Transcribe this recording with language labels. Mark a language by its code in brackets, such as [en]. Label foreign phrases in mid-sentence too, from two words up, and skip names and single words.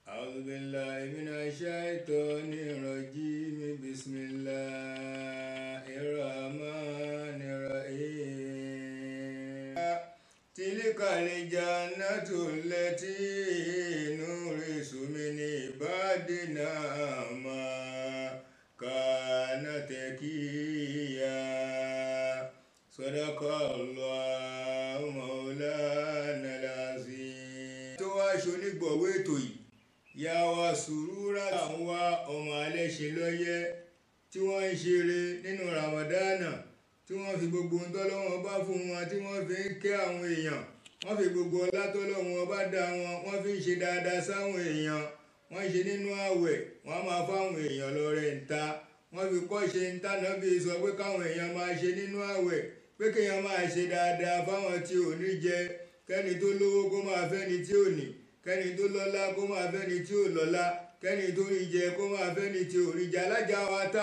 [ar] أعوذ بالله من الشيطان الرجيم بسم الله الرحمن الرحيم تلك الجنة التي نورث من عبادنا ما كان تقيا صدق الله مولانا العظيم. [yo] tó wá ṣonígbọ̀wọ́ ètò yìí ìyá wa Sùúrà àwọn wa ọmọ Alẹ́ṣin lọ́yẹ́ tí wọ́n ń ṣeré nínú Ramadana tí wọ́n fi gbogbo ohun tọ́lọ́wọ́n bá fún wọn tí wọ́n fi ń kẹ́ àwọn èèyàn wọ́n fi gbogbo ọlá tọ́lọ́wọ́n bá dá wọn wọ́n fi ń ṣe dáadáa sáwọn èèyàn wọ́n ṣe nínú àwẹ̀ wọ́n á máa fáwọn èèyàn lọ́rẹ ńta wọ́n fi kọ́ ṣe ń tànà bí sọ pé káwọn èèyàn máa ṣe nínú àwẹ̀ pé kéèyàn máa ṣe dáadáa fáwọn tí ò ní jẹ kẹ́ni tó lówó kó máa fẹ́ni tí ò ní kẹ́ni tó lọ́lá kó máa fẹ́ni tí ò lọ́lá kẹ́ni tó rí jẹ kó máa fẹ́ni tí ò rí jẹ alájà wa tá